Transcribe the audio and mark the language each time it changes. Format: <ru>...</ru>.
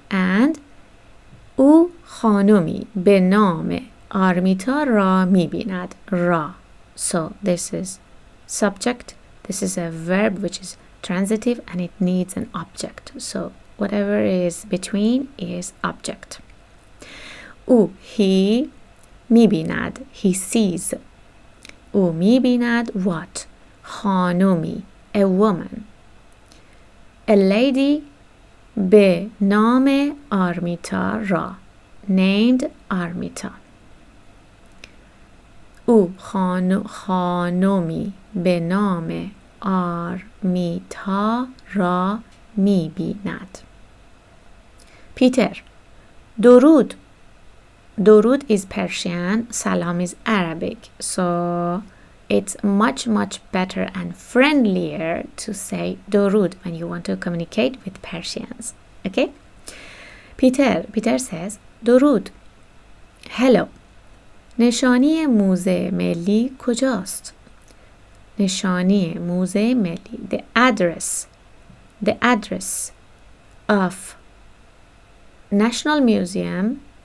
<fa>And او خانمی به نام آرمیتا را می‌بیند.</fa> <en>را. So this is subject. This is a verb which is transitive and it needs an object. So whatever is between is object.</en> <fa>او he می‌بیند.</fa> <en>He sees.</en> <fa>او می‌بیند what?</fa> <en>خانمی a woman. A lady</en> <fa>به نام آرمیتا را</fa> <en>named Armita.</en> <fa>او خانمی به نام آرمیتا را می‌بیند. پیتر درود.</fa> <en>درود is Persian, salam is Arabic. So it's much better and friendlier to say درود when you want to communicate with Persians. Okay? Peter says درود. Hello.</en> <fa>نشانی موزه ملی کجاست؟ نشانی موزه ملی.</fa> <en>The address of National Museum.</en>